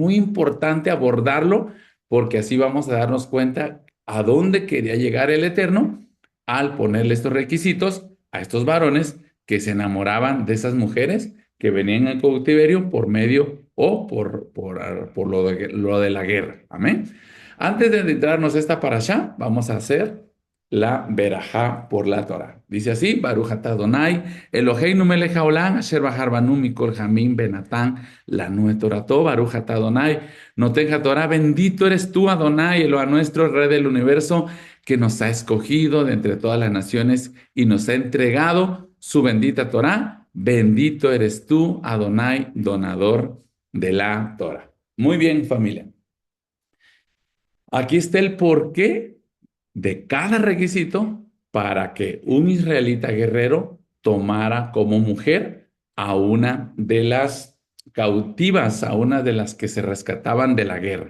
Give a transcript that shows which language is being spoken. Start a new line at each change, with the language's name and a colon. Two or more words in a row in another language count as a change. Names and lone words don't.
Spanish: Es muy importante abordarlo porque así vamos a darnos cuenta a dónde quería llegar el Eterno al ponerle estos requisitos a estos varones que se enamoraban de esas mujeres que venían en cautiverio por medio o por lo de la guerra. Amén. Antes de entrarnos a esta parashá, vamos a hacer la verajá por la Torah. Dice así:
Hebrew: ברוך אתה אדוני אלוהינו מלך העולם אשר בחר בנו מכל העמים ונתן לנו את תורתו ברוך אתה אדוני נותן תורה,
Spanish: bendito eres tú, Adonai, Eloa nuestro, Rey del universo, que nos ha escogido de entre todas las naciones y nos ha entregado su bendita Torah. Bendito eres tú, Adonai, donador de la Torah. Muy bien, familia. Aquí está el porqué de cada requisito para que un israelita guerrero tomara como mujer a una de las cautivas, a una de las que se rescataban de la guerra.